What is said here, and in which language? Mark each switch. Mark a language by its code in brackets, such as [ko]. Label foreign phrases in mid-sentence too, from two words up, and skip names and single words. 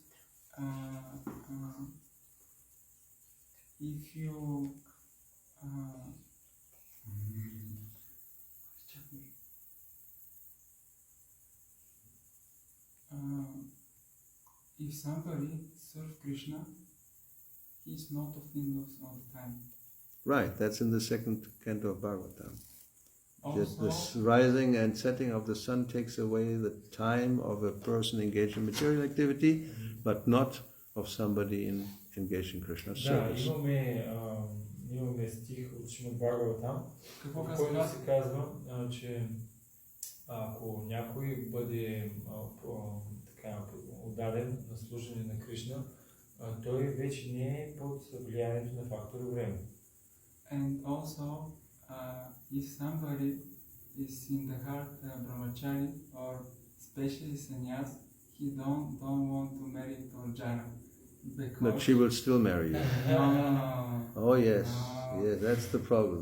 [en] If you if somebody serves Krishna, he's not of influence all the time. Right, that's in the second canto of Bhagavatam. Just Also, this rising and setting of the sun takes away the time of a person engaged in material activity, but not of somebody engaged in Krishna's [bg] Да, [en] service. [bg] имаме стих от Шримад Бхагаватам, какво в който казва? се казва, че ако някой бъде така отдаден на служене на Кришна, той вече не е под влиянието на фактора време. [en] And also, if somebody is in the heart brahmachari or especially sannyas, he don't want to marry Torjana. But she will still marry you. No. Oh yes, yes, that's the problem.